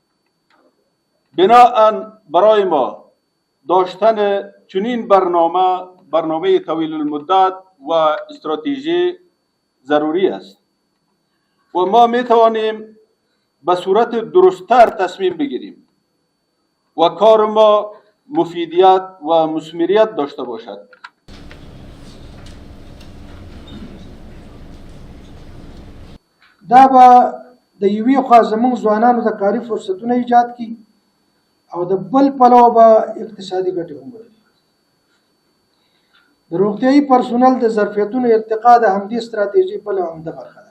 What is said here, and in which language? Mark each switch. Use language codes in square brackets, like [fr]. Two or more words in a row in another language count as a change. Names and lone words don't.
[fa] بناهن برای ما داشتن چنین برنامه طویل المدت و استراتژی ضروری است و ما می توانیم به صورت درست‌تر تصمیم بگیریم و کار ما مفیدیت و مثمریت داشته باشد. [ps] دا به د یوې خوا زموږ ځوانانو د کاري فرصتونو ایجاد کړي او د بل پلوه به اقتصادي ګټې هم ولري. د روغتیايي پرسونل د ظرفیتونو ارتقا د همدې ستراتیژي بله عمده برخه ده.